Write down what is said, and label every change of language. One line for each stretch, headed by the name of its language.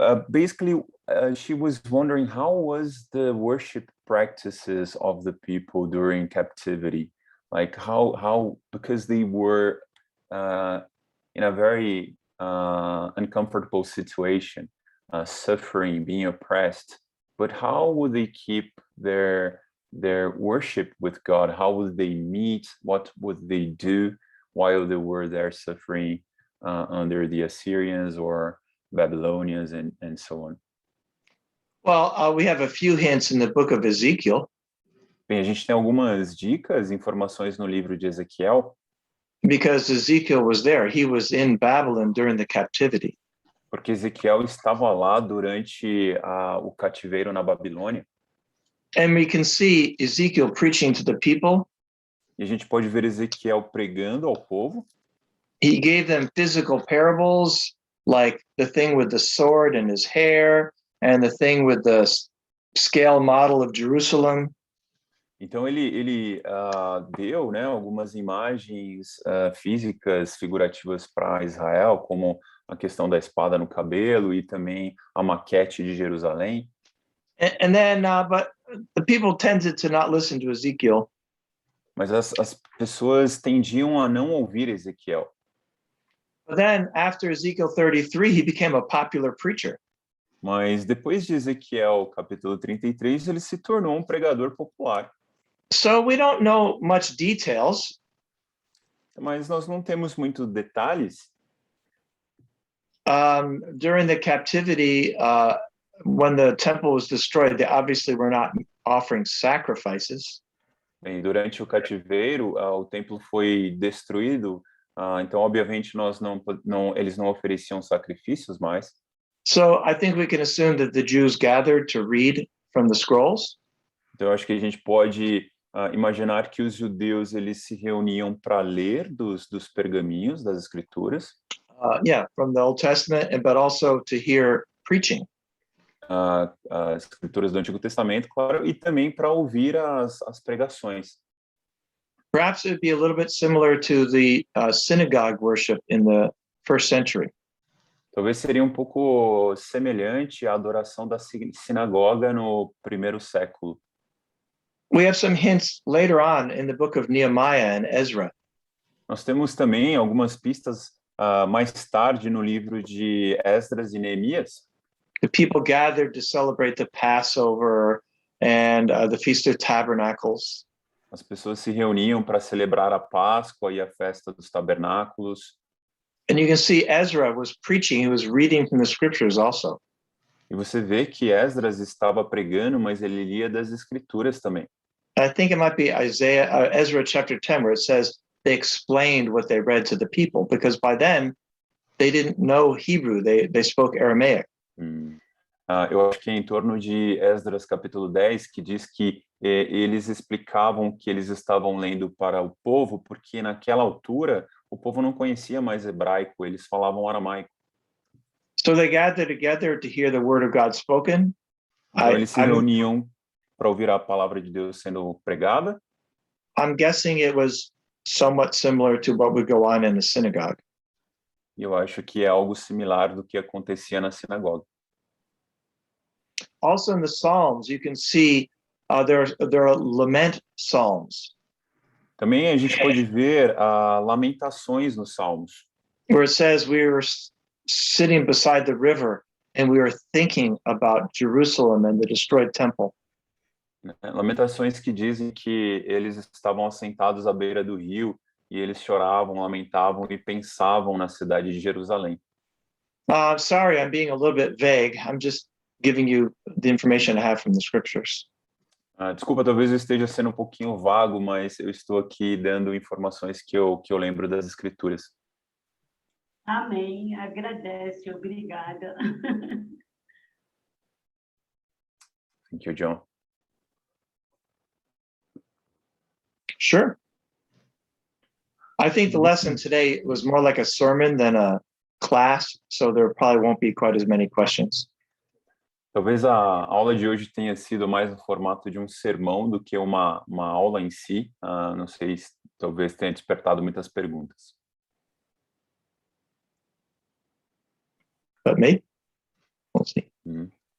English: Basically, she was wondering how was the worship practices of the people during captivity, like how because they were in a very uncomfortable situation, suffering, being oppressed, but how would they keep their worship with God? How would they meet? What would they do while they were there suffering under the Assyrians or Babylonians and so on? Well, we have a few hints in the book of Ezekiel.
Portuguese: Bem, a gente tem algumas dicas, informações no livro de Ezequiel.
English: Because Ezekiel was there. He was in Babylon during the captivity.
Portuguese: Porque Ezequiel estava lá durante o cativeiro na Babilônia.
English: And we can see Ezekiel preaching to the people.
Portuguese: E a gente pode ver Ezequiel pregando ao povo.
English: He gave them physical parables, like the thing with the sword and his hair, and the thing with the scale model of Jerusalem.
Portuguese: Então ele deu, né, algumas imagens físicas, figurativas para Israel, como a questão da espada no cabelo e também a maquete de Jerusalém.
English: And then, but the people tended to not listen to Ezekiel.
Portuguese: Mas as pessoas tendiam a não ouvir Ezequiel.
English: But then after Ezekiel 33, he became a popular preacher.
Portuguese: Mas depois de Ezequiel, capítulo 33, ele se tornou um pregador popular.
English: So we don't know much details,
Portuguese: Mas nós não temos muitos detalhes.
English: during the captivity, when the temple was destroyed, they obviously were not offering sacrifices.
Portuguese: Bem, durante o cativeiro, o templo foi destruído, então, obviamente, eles não ofereciam sacrifícios mais.
English: So I think we can assume that the Jews gathered to read from the scrolls.
Portuguese: Então, eu acho que a gente pode imaginar que os judeus eles se reuniam para ler dos pergaminhos, das escrituras,
English: Yeah, from the Old Testament, but also to hear preaching.
Portuguese: as escrituras do Antigo Testamento, claro, e também para ouvir as pregações.
English: Perhaps it would be a little bit similar to the synagogue worship in the first century.
Portuguese: Talvez seria um pouco semelhante à adoração da sinagoga no primeiro século.
English: We have some hints later on in the book of Nehemiah and Ezra.
Portuguese: Nós temos também algumas pistas mais tarde no livro de Esdras e Neemias.
English: The people gathered to celebrate the Passover and the Feast of Tabernacles.
Portuguese: As pessoas se reuniam para celebrar a Páscoa e a festa dos tabernáculos.
English: And you can see Ezra was preaching, he was reading from the scriptures also.
Portuguese: E você vê que Esdras estava pregando, mas ele lia das escrituras também.
English: I think it might be Ezra chapter 10, where it says they explained what they read to the people, because by then they didn't know Hebrew, they spoke Aramaic.
Portuguese: Eu acho que é em torno de Esdras capítulo 10, que diz que eles explicavam que eles estavam lendo para o povo, porque naquela altura o povo não conhecia mais hebraico, eles falavam aramaico.
English: So they gathered together to hear the word of God spoken.
Portuguese: Então eles se reuniam para ouvir a palavra de Deus sendo pregada.
English: I'm guessing it was somewhat similar to what would go on in the synagogue.
Portuguese: E eu acho que é algo similar do que acontecia na sinagoga.
English: Also in the Psalms, you can see there are lament psalms.
Portuguese: Também a gente pode ver lamentações nos Salmos,
English: where it says we were sitting beside the river and we were thinking about Jerusalem and the destroyed temple.
Portuguese: né? Lamentações que dizem que eles estavam assentados à beira do rio e eles choravam, lamentavam e pensavam na cidade de Jerusalém.
English: Sorry, I'm being a little bit vague. I'm just giving you the information I have from the scriptures.
Portuguese: Desculpa, talvez eu esteja sendo um pouquinho vago, mas eu estou aqui dando informações que eu lembro das escrituras. Amém. Agradece. Obrigada.
English: Thank you, John. Sure. I think the lesson today was more like a sermon than a class, so there probably won't be quite as many questions.
Portuguese: Talvez a aula de hoje tenha sido mais no formato de um sermão do que uma aula em si. Não sei se talvez tenha despertado muitas perguntas.
English: But maybe. We'll see. Bruno,